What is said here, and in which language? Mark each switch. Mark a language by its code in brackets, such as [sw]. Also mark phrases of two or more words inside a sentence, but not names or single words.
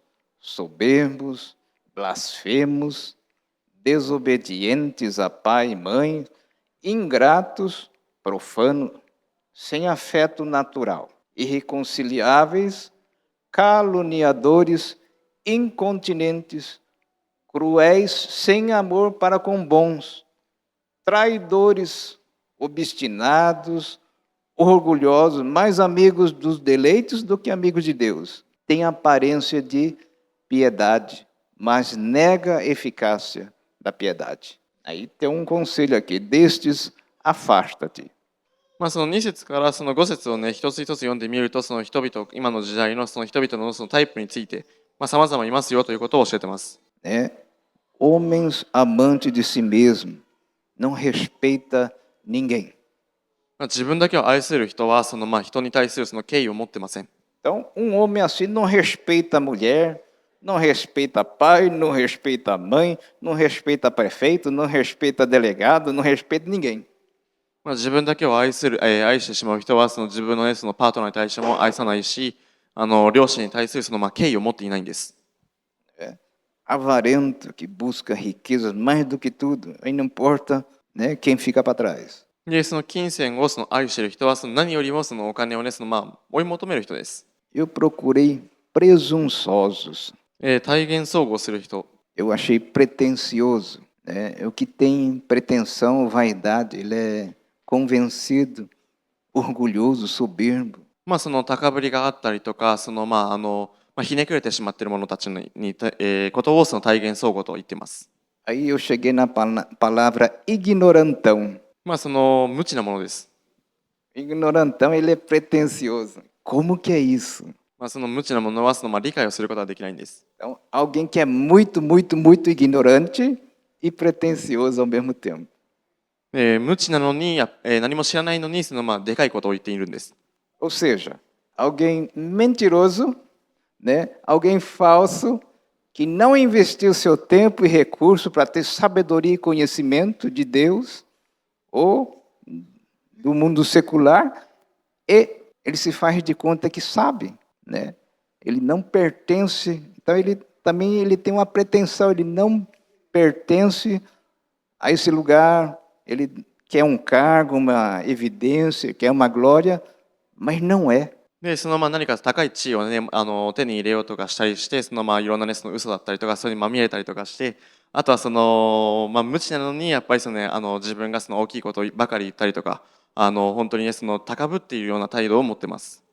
[pt] soberbos, blasfemos, desobedientes a pai e mãe, ingratos, profanos, sem afeto natural, irreconciliáveis, caluniadores, incontinentes, cruéis, sem amor para com bons, traidores, obstinados, orgulhosos, mais amigos dos deleites do que amigos de Deus. Tem aparência de piedade, mas nega a eficácia da piedade. Aí tem um conselho aqui, destes afasta-te. [ja] その2節からその5節をね、一つ一つ読んでみると、その人々、今の時代のその人々のそのタイプについて、様々いますよということを教えてます。 [pt] Homens amantes de si mesmo, não respeita ninguém. [ja] 自分だけを愛する人は、その人に対するその敬意を持ってません。 [pt] Então, homem assim não respeita a mulher, não respeita pai, não respeita a mãe, não respeita prefeito, não respeita delegado, não respeita ninguém. [ja] 自分だけを愛してしまう人はその自分の、そのパートナーに対しても愛さないし、両親に対するその敬意を持っていないんです。 [pt] Avarento que busca riquezas mais do que tudo, aí não importa, né, quem fica para trás. [ja] で、その金銭をその愛している人はその何よりもそのお金をね、追い求める人です。 [pt] Eu procurei presunçosos. [ja] 体現相互する人。 [pt] Eu achei pretensioso, né? O que tem pretensão, vaidade, ele é convencido, orgulhoso, soberbo. [ja] その高ぶりがあったりとか、ひねくれてしまっている者たちことをその体現相互と言っています。 [pt] Aí eu cheguei na palavra ignorantão. [ja] その無知なものです。 [pt] Ignorantão, ele é pretensioso. Como que é isso? [ja] その無知なものは理解をすることができないんです。 [pt] Então, alguém que é muito, muito, muito ignorante e pretensioso ao mesmo tempo. [ja] 無知なのに、何も知らないのにでかいことを言っているんです。 [pt] Ou seja, alguém mentiroso, né? Alguém falso, que não investiu seu tempo e recurso para ter sabedoria e conhecimento de Deus ou do mundo secular, e ele se faz de conta que sabe, né? Ele não pertence, então ele tem uma pretensão, ele não pertence a esse lugar, ele quer um cargo, uma evidência, quer uma glória, mas não é. [ja] で、何か高い地位をね、手に入れようとかしたりして、いろんなね、嘘だったりとか、それにまみれたりとかして、あとは無知なのに、やっぱり自分が大きいことばかり言ったりとか、本当にね、高ぶっているような態度を持ってます。